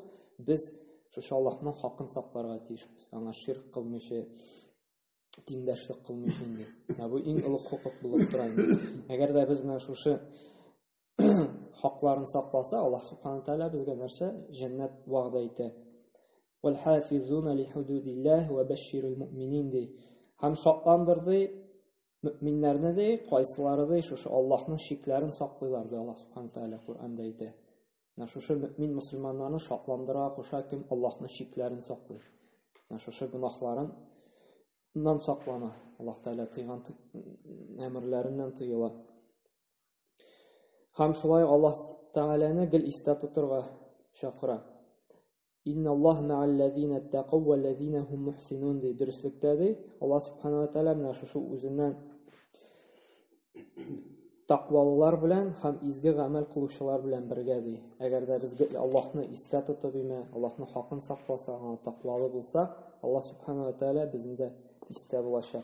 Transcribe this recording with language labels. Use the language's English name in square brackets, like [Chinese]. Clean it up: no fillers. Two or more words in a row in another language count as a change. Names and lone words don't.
[Tatar] Без шушы Аллаһның хакын сакларга тиешбез. Аңа ширк кылмыйча, тиңдәшлек кылмыйча инде. Бу иң улуг хукук булып тора инде. Әгәр дә без менә шушы хакларын сакласа, Аллаһ Субхана тәгалә безгә нәрсә? Җәннәт вәгъдә итә. [Arabic] وَالْحَافِظُونَ لِحُدُودِ اللَّهِ وَبَشِّرِ الْمُؤْمِنِينَ ди. [Tatar] Һәм шатландырды мөэминнәрне ди, кайсылары ди, шушы Аллаһның шикләрен саклыйлар ди, Аллаһ Субхана тәгалә Куръанда әйтә. Шушы мөэмин мөселманнарны шатландыра куша кем Аллаһның шикләрен саклый. Шушы гынаһларыннан саклана. Аллаһ тәгалә тыйган әмерләреннән тыела. Һәм шулай Аллаһ тәгаләне гел истә тотырга чакыра. [Arabic] إن الله مع الذين اتقوا والذين هم محسنون ди. [Tatar] Дөреслекдә ди, Аллаһ Субхана ва Тәгалә менә шушы үзеннән тақвалылар белән һәм изге гамәл кылучылар белән бергә ди. Әгәр дә без Аллаһны истә тотып име, Аллаһның хакын сакласак, тақвалы булсак, Аллаһ Субхана ва Тәгалә безне дә истә булачак.